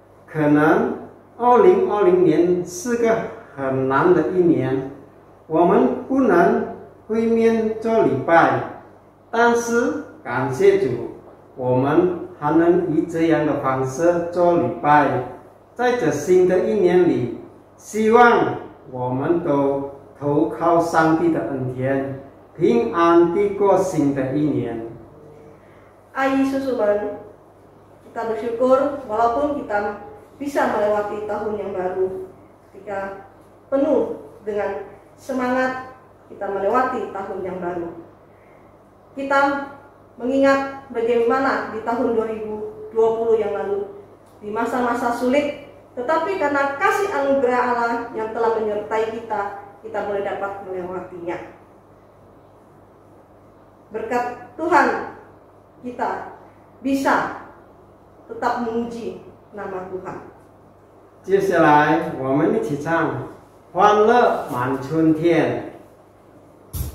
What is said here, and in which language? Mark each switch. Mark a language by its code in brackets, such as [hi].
[zh] 可能2020年是个很难的一年，我们不能会面做礼拜，但是感谢主，我们还能以这样的方式做礼拜。在这新的一年里，希望我们都投靠上帝的恩典，平安地过新的一年。 Ayi susu man, [id] kita bersyukur walaupun kita bisa melewati tahun yang baru, ketika penuh dengan semangat kita melewati tahun yang baru. Kita mengingat bagaimana di tahun 2020 yang lalu, di masa-masa sulit, tetapi karena kasih anugerah Allah yang telah menyertai kita boleh dapat melewatinya. Berkat Tuhan, kita bisa tetap memuji nama Tuhan. [zh] 接下来我们一起唱《欢乐满春天》。